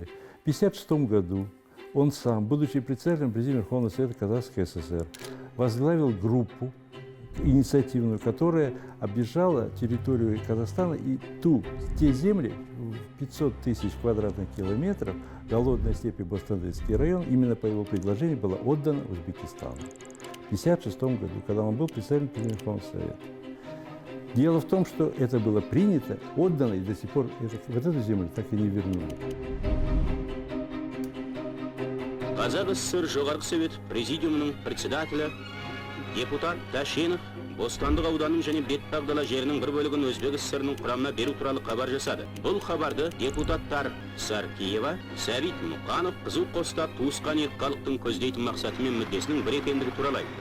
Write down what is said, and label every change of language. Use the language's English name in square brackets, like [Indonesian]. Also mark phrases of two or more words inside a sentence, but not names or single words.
[Russian] В 1956 году он сам, будучи председателем Президиума Верховного Совета Казахской ССР, возглавил группу инициативную, которая объезжала территорию Казахстана и те земли, 500 тысяч квадратных километров, голодной степи Бостандыкский район, именно по его предложению была отдана Узбекистану. В 1956 году, когда он был председателем Президиума Верховного Совета. Дело в том, что это было принято, отдано, и до сих пор вот эту землю так и не вернули. [Kazakh] Қазақ СССР Жоғарғы Совет Президиумының председателі депутат Ташенов Бостандық ауданының және Бетпақ-дала жерінің бір бөлігін Өзбек СССР-ның құрамына беру туралы хабар жасады. Бұл хабарды депутаттар Саркиева, Сәбит Мұқанов қызу қостап туысқан екі халықтың көздейтін мақсаты мен мүддесінің бір екендігі туралы айтты.